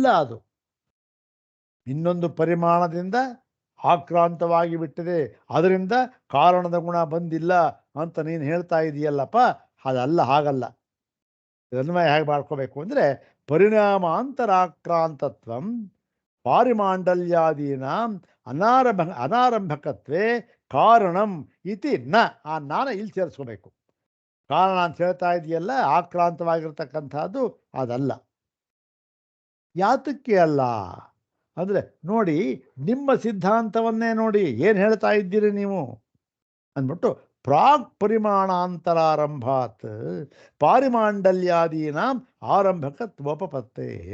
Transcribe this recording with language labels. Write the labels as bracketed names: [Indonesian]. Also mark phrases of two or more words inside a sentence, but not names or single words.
[Kannada] ಅದು ಇನ್ನೊಂದು ಪರಿಮಾಣದಿಂದ ಆಕ್ರಾಂತವಾಗಿ ಬಿಟ್ಟಿದೆ, ಅದರಿಂದ ಕಾರಣದ ಗುಣ ಬಂದಿಲ್ಲ ಅಂತ ನೀನು ಹೇಳ್ತಾ ಇದೆಯಲ್ಲಪ್ಪ, ಅದಲ್ಲ, ಹಾಗಲ್ಲ. ಇದನ್ವಯ ಹೇಗೆ ಮಾಡ್ಕೋಬೇಕು ಅಂದರೆ [Sanskrit] ಪರಿಣಾಮಾಂತರಾಕ್ರಾಂತತ್ವಂ ಪಾರಿಮಾಂಡಲ್ಯಾದೀನಾಂ ಅನಾರಂಭಕತ್ವೇ ಕಾರಣಂ ಇತಿ ನ. [Kannada] ಆ ನಾನ ಇಲ್ಲಿ ಸೇರಿಸ್ಕೋಬೇಕು. ಕಾರಣ ಅಂತ ಹೇಳ್ತಾ ಇದೆಯಲ್ಲ ಆಕ್ರಾಂತವಾಗಿರ್ತಕ್ಕಂಥದ್ದು ಅದಲ್ಲ. ಯಾತಕ್ಕೆ ಅಲ್ಲ ಅಂದರೆ ನೋಡಿ, ನಿಮ್ಮ ಸಿದ್ಧಾಂತವನ್ನೇ ನೋಡಿ ಏನು ಹೇಳ್ತಾ ಇದ್ದೀರಿ ನೀವು ಅಂದ್ಬಿಟ್ಟು [Sanskrit] ಪ್ರಾಕ್ ಪರಿಮಾಣಾಂತರಾರಂಭಾತ್ ಪಾರಿಮಾಂಡಲ್ಯಾದೀನಾಂ ಆರಂಭಕತ್ವೋಪಪತ್ತೇ.